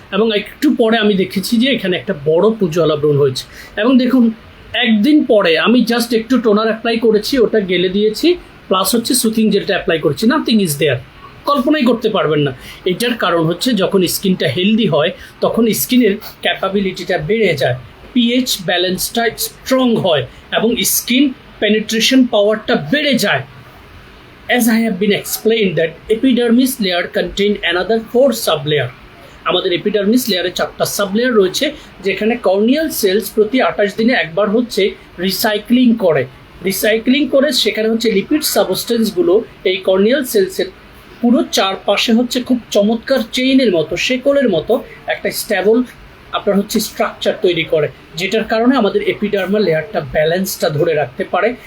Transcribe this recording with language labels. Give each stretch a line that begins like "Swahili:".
Bangla: এবং একটু পরে আমি দেখেছি যে এখানে একটা বড় পুজোয়ালা ব্রণ হয়েছে, এবং দেখুন একদিন পরে আমি জাস্ট একটু টোনার অ্যাপ্লাই করেছি, ওটা গেলে দিয়েছি, প্লাস হচ্ছে সুথিং জেলটা অ্যাপ্লাই করেছি,
English: Nothing is there.
Bangla: কল্পনাই করতে পারবেন না। এটার কারণ হচ্ছে যখন স্কিনটা হেলদি হয় তখন স্কিনের ক্যাপাবিলিটিটা বেড়ে যায়, পিএইচ ব্যালেন্সটা স্ট্রং হয়, এবং স্কিন পেনিট্রেশন পাওয়ারটা বেড়ে যায়।
English: As I have been explained that epidermis layer contain another 4 sublayer.
Bangla: আমাদের এপিডার্মিস লেয়ারে 4টা সাবলেয়ার রয়েছে, যেখানে কর্নিয়াল সেলস প্রতি 28 দিনে একবার হচ্ছে রিসাইক্লিং করে সেখানে হচ্ছে লিপিড সাবস্টেন্সগুলো এই কর্নিয়াল সেলসের পুরো চারপাশে হচ্ছে খুব চমৎকার চেইনের মতো, শেকলের মতো একটা স্ট্যাবল আপনার হচ্ছে স্ট্রাকচার তৈরি করে, যেটার কারণে আমাদের এপিডার্মাল লেয়ারটা ব্যালেন্সটা ধরে রাখতে পারে।